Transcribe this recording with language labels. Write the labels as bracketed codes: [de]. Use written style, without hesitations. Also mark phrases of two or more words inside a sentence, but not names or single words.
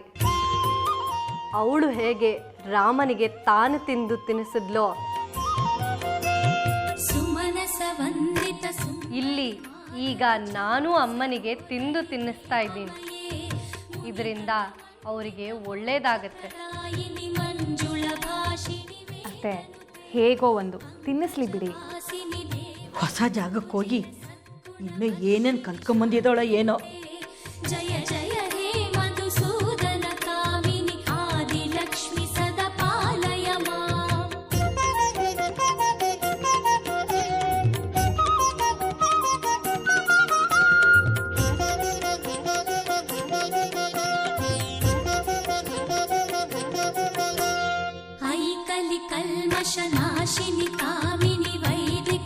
[kn] ಅವಳು ಹೇಗೆ ರಾಮನಿಗೆ ತಾನು ತಿಂದು ತಿನ್ನಿಸಿದ್ಲೋ, ಇಲ್ಲಿ ಈಗ ನಾನು ಅಮ್ಮನಿಗೆ ತಿಂದು ತಿನ್ನಿಸ್ತಾ ಇದ್ದೀನಿ. ಇದರಿಂದ ಅವರಿಗೆ ಒಳ್ಳೇದಾಗತ್ತೆ. ಅತ್ತೆ, ಹೇಗೋ ಒಂದು ತಿನ್ನಿಸ್ಲಿ ಬಿಡಿ. ಹೊಸ ಜಾಗಕ್ಕೆ ಹೋಗಿ ಇನ್ನು ಏನೇನು ಕಲ್ತ್ಕೊಂಬಂದಿದ್ದಾಳೋ ಏನೋ. [sa] जय जय हे मधुसूदन कामिनि आदिलक्ष्मि सदा पालय माम्। ऐकलि कल्मषनाशिनि कामिनि वैदिक